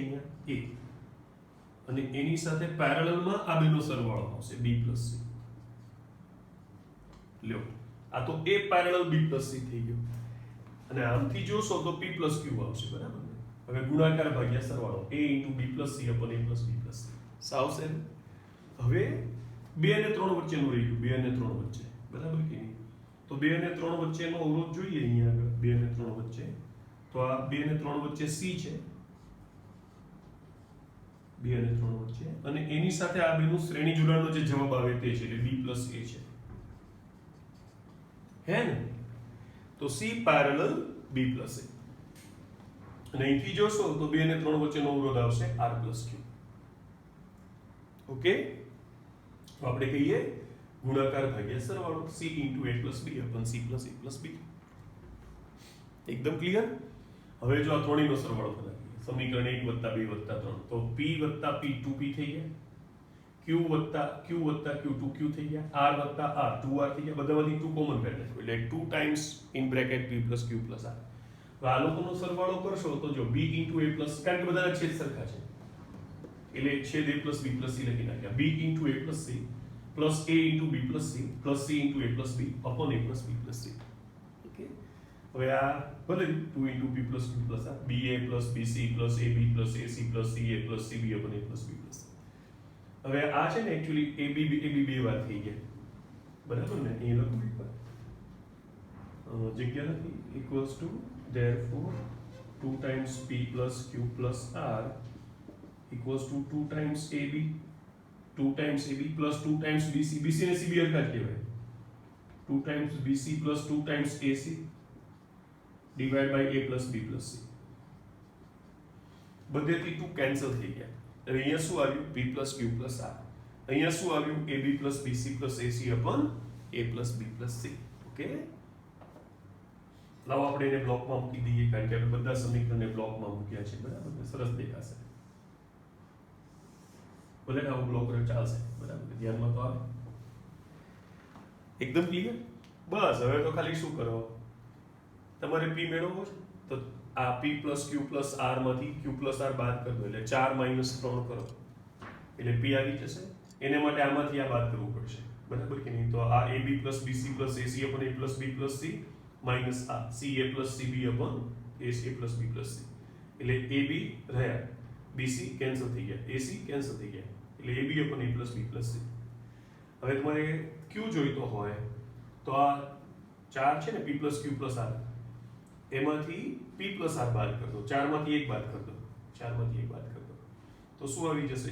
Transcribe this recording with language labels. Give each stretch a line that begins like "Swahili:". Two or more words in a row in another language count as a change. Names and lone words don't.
Gujarati: અહીંયા a, અને એની સાથે પેરેલલમાં આ બેનો સરવાળો આવશે
English: b plus c.
Gujarati: લ્યો, આ તો a પેરેલલ
English: b plus c
Gujarati: થઈ ગયો, અને આમથી જોશો તો
English: p plus q
Gujarati: આવશે, બરાબર ને? હવે ગુણાકાર ભાગ્યા સરવાળો
English: a into b plus c upon a plus b plus c. સાવશે.
Gujarati: હવે 2 અને 3 વચ્ચેનું રહી ગયું, 2 અને 3 વચ્ચે, બરાબર કે નહીં? તો 2 અને 3 વચ્ચેનો અવરોધ જોઈએ અહીંયા આગળ, 2 અને 3 વચ્ચે. તો આ 2 અને 3 વચ્ચે c છે, 2 અને 3 વચ્ચે, અને એની સાથે આ બેનું શ્રેણી જોડાણનો જે જવાબ આવે તે છે, એટલે
English: b plus a
Gujarati: છે. હે ને? તો c પેરેલલ
English: b plus a.
Gujarati: અને અહીંથી જોશો તો 2 અને 3 વચ્ચેનો અવરોધ આવશે
English: r plus q.
Gujarati: ઓકે. તો આપણે કહીએ ગુણાકાર ભાગ્યા સરવાળો,
English: c into a plus b upon c plus a plus b.
Gujarati: એકદમ ક્લિયર? હવે જો આ ત્રણેયનો સરવાળો કરીએ, સમીકરણ 1 + 2 + 3, તો p + p 2p થઈ ગયા, q + q 2q થઈ ગયા, r + r 2r થઈ ગયા. બધામાંથી 2 કોમન કાઢી નાખો, એટલે
English: 2 times in bracket p plus q plus r.
Gujarati: હવે આ લોકોનો સરવાળો કરશો તો જો
English: b into a plus,
Gujarati: કારણ કે બધાના છેદ સરખા છે, એટલે છેદ
English: a plus b plus c
Gujarati: લખી નાખ્યા,
English: b into a plus c plus a into b plus c plus c into a plus b upon a plus b plus c. ઓકે.
Gujarati: હવે આ ભલે
English: 2 into p plus q plus r, ba plus bc plus ab plus ac plus ca plus cb upon a plus b plus c.
Gujarati: હવે આ છે ને એક્ચ્યુઅલી ab બે વાર થઈ ગયા, બરાબર ને? એ લખું એકવાર, જગ્યા નથી,
English: equals to therefore 2 times p plus q plus r equals to 2 times ab, 2 times ab plus 2 times bc, bc ને cb
Gujarati: હરખા જ કહેવાય,
English: 2 times bc plus 2 times ac divided by a plus b plus c.
Gujarati: બધેથી 2 કેન્સલ થઈ ગયા. હવે અહીંયા શું આવ્યું?
English: p plus q plus r.
Gujarati: અહીંયા શું આવ્યું?
English: ab plus bc plus ac upon a plus b plus c.
Gujarati: ઓકે. લાવો આપણે એને બ્લોકમાં મૂકી દઈએ, કારણ કે આપણે બધા સમીકરણને બ્લોકમાં મૂક્યા છે, બરાબર ને? સરસ દેખાશે. ભલે ને આવું બ્લોક રહે ચાલશે, બરાબર? ધ્યાનમાં તો આવે. એકદમ ક્લિયર? બસ હવે તો ખાલી શું કરો, તમારે p મેળવવો છે તો આ
English: p plus q plus r
Gujarati: માંથી
English: q plus r
Gujarati: બાદ કરી દો, એટલે
English: 4 minus 3
Gujarati: કરો એટલે p આવી જશે. એને માટે આમાંથી આ બાદ કરવું પડશે, બરાબર કે નહીં? તો આ
English: ab plus bc plus ac upon a plus b plus c minus આ ca plus cb upon ac plus b plus c, એટલે ab રહ્યા, bc
Gujarati: કેન્સલ થઈ ગયા,
English: ac
Gujarati: કેન્સલ થઈ ગયા,
English: એટલે ab upon a plus b plus c.
Gujarati: હવે તમારે q જોઈતો હોય તો આ 4 છે ને,
English: p plus q plus r,
Gujarati: એમાંથી
English: p plus r
Gujarati: બાદ કરી દો, 4 માંથી 1 બાદ કરી દો, 4 માંથી 1 બાદ કરી દો, તો શું આવી જશે?